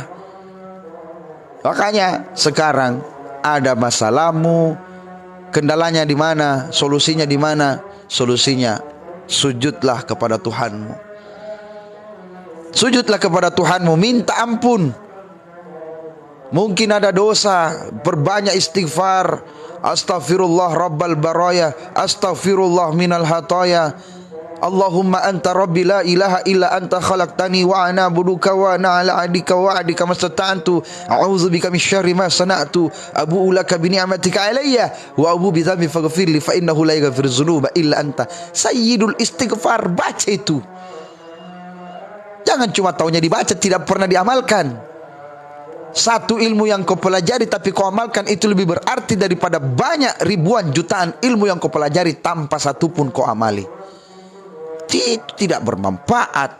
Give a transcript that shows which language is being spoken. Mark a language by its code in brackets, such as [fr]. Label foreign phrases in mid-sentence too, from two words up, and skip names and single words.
[id] Makanya sekarang ada masalahmu, kendalanya di mana, solusinya di mana? Solusinya, sujudlah kepada Tuhanmu. Sujudlah kepada Tuhanmu, minta ampun. Mungkin ada dosa, perbanyak istighfar. [ar] أستغفر الله رب البرايا أستغفر الله من الخطايا. اللهم أنت ربي لا إله إلا أنت خلقتني وأنا عبدك وأنا على عهدك ووعدك ما استطعت أعوذ بك من شر ما صنعت أبوء لك بنعمتك علي وأبوء بذنبي فاغفر لي فإنه لا يغفر الذنوب إلا أنت. سيد الاستغفار, [id] baca itu. Jangan cuma taunya dibaca, tidak pernah diamalkan. Satu ilmu yang kau pelajari tapi kau amalkan, itu lebih berarti daripada banyak ribuan jutaan ilmu yang kau pelajari tanpa satupun kau amali. Itu tidak bermanfaat.